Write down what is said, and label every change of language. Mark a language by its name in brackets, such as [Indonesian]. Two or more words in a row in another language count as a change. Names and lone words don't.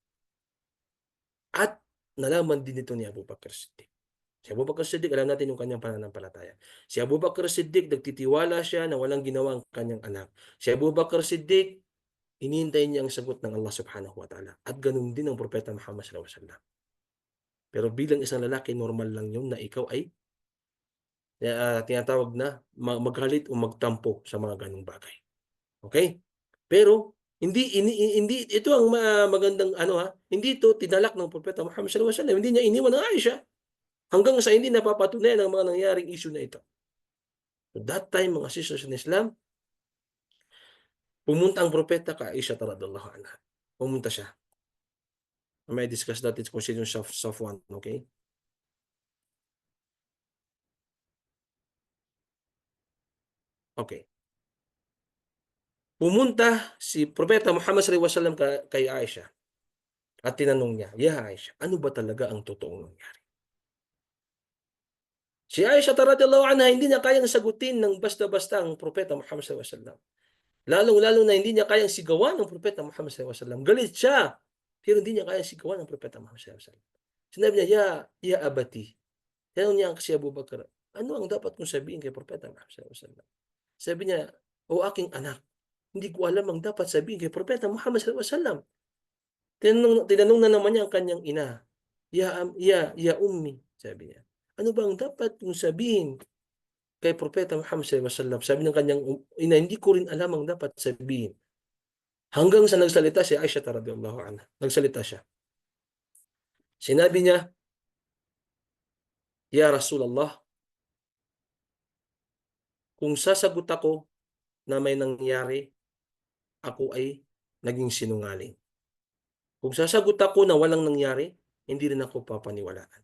[Filipino] At nalaman din ito ni Abu Bakr Siddiq. Si Abu Bakr Siddiq, alam natin yung kanyang pananampalataya. Si Abu Bakr Siddiq, nagtitiwala siya na walang ginawa ang kanyang anak. Si Abu Bakr Siddiq, hinihintay niya ang sagot ng [Arabic] الله سبحانه وتعالى. [Filipino] At ganun din ang propeta Muhammad [Arabic] صلى الله عليه وسلم. [Filipino] Pero bilang isang lalaki, normal lang yun na ikaw ay tinatawag na magalit o magtampo sa mga ganung bagay. Okay? Pero hindi ito ang magandang ano, hindi ito tinalak ng propeta Muhammad [Arabic] صلى الله عليه وسلم. [Filipino] Hindi niya iniwan ang Aisha hanggang sa hindi napapatunayan ang mga nangyaring issue na ito. [English] So that time, mga sisters in Islam, [Filipino] pumunta ang propeta kay Aisha [Arabic] رضي الله عنها. [Filipino] Pumunta siya. May discuss natin kung sino yung Safwan, okay? Okay. Pumunta si propeta Muhammad [Arabic] صلى الله عليه وسلم [Filipino] kay Aisha at tinanong niya, "Ya Aisha, ano ba talaga ang totoong nangyari?" Si Aisha [Arabic] رضي الله عنها [Filipino] hindi niya kayang sagutin ng basta-basta ang propeta Muhammad [Arabic] صلى الله عليه وسلم. [Filipino] Lalong-lalo na hindi niya kayang sigawan ng propeta Muhammad [Arabic] صلى الله عليه وسلم. [Filipino] Galit siya, pero hindi niya kayang sigawan ng propeta Muhammad [Arabic] صلى الله عليه وسلم. [Filipino] Sinabi niya, [Arabic] "يا أبتي." [Filipino] Tinanong niya si Abu Bakr, "Ano ang dapat kong sabihin kay propeta Muhammad [Arabic] صلى الله عليه وسلم?" [Filipino] Sabi niya, "O aking anak, hindi ko alam ang dapat sabihin kay propeta Muhammad [Arabic] صلى الله عليه وسلم." [Filipino] Tinanong na naman niya ang kanyang ina, [Arabic] "يا أمي," [Filipino] sabi niya, "Ano ba ang dapat kong sabihin kay propeta Muhammad [Arabic] صلى الله عليه وسلم?" [Filipino] Sabi ng kanyang ina, "Hindi ko rin alam ang dapat sabihin." Hanggang sa nagsalita si Aisha [Arabic] رضي الله عنها. [Filipino] Nagsalita siya. Sinabi niya, [Arabic] "يا رسول الله, [Filipino] kung sasagot ako na may nangyari, ako ay naging sinungaling. Kung sasagot ako na walang nangyari, hindi rin ako papaniwalaan.